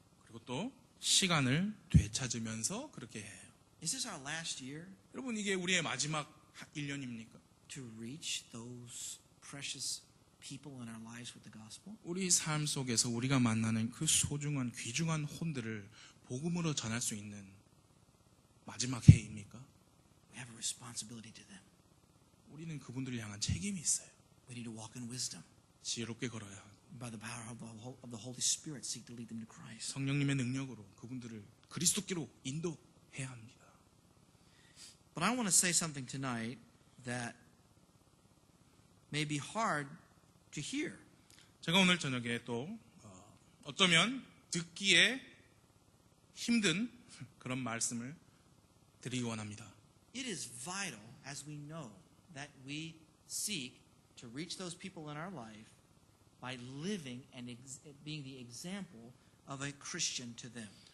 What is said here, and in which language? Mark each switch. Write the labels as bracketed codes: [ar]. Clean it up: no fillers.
[ko] 그리고 또 시간을 되찾으면서 그렇게 해요. [en] Is this our last year [ko] 여러분 이게 우리의 마지막 1년입니까? [en] to reach those precious people in our lives with the gospel? [ko] 우리 삶 속에서 우리가 만나는 그 소중한 귀중한 혼들을 복음으로 전할 수 있는 마지막 해입니까? [en] We have a responsibility to them. [ko] 우리는 그분들을 향한 책임이 있어요. [en] We need to walk in wisdom. [ko] 지혜롭게 걸어야 하고 [en] By the power of the Holy Spirit, seek to lead them to Christ. [ko] 성령님의 능력으로 그분들을 그리스도께로 인도해야 합니다. [en] But I want to say something tonight that may be hard to hear. [ko] 제가 오늘 저녁에 또 어쩌면 듣기에 힘든 그런 말씀을 드리기 원합니다. [en] It is vital, as we know, that we seek to reach those people in our life by living and being the example of a Christian to them.